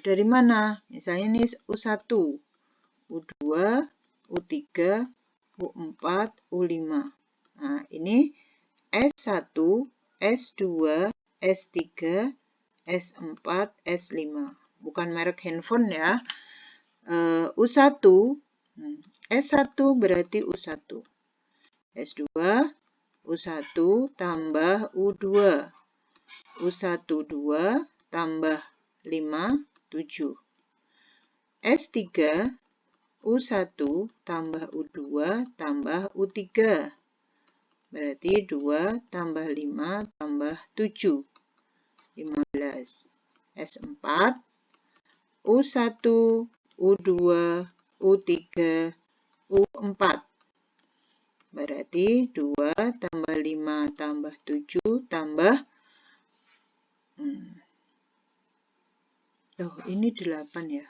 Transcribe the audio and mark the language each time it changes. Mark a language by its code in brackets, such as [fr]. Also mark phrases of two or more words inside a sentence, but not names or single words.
[id] Dari mana? Misalnya ini U1, U2, U3, U4, U5. Nah, ini S1, S2, S3, S4, S5. Bukan merek handphone ya. U1, S1 berarti U1. S2, U1 tambah U2. U1, 2 tambah 5, 7. S3, U1 tambah U2 tambah U3. Berarti 2 tambah 5 tambah 7. 15. S4, U1, U2, U3, U4. Berarti 2 tambah 5 tambah 7 tambah ini 8 ya.